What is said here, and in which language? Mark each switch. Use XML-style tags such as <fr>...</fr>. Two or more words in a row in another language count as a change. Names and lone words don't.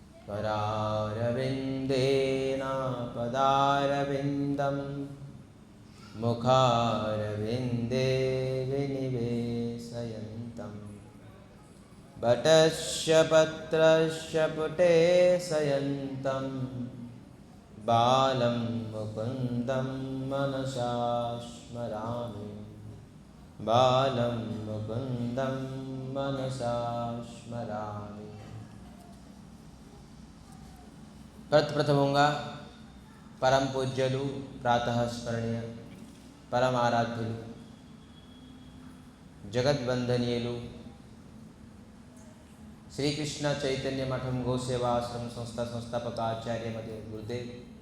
<sa>करारविन्देन पदारविन्दं मुखारविन्दे विनिवेशयन्तं वटस्य पत्रस्य पुटे शयन्तं बालं मुकुन्दं मनसा स्मरामि बालं मुकुन्दं मनसा स्मरामि।</sa> <te>ప్రప్రథమంగా పరమ పూజ్యులు ప్రాతఃస్మరణీయ పరమారాధ్యులు జగద్వందనీయులు శ్రీకృష్ణ చైతన్య మఠం గోసేవాశ్రమ సంస్థాపక ఆచార్య మధ్య గురుదేవ్</te>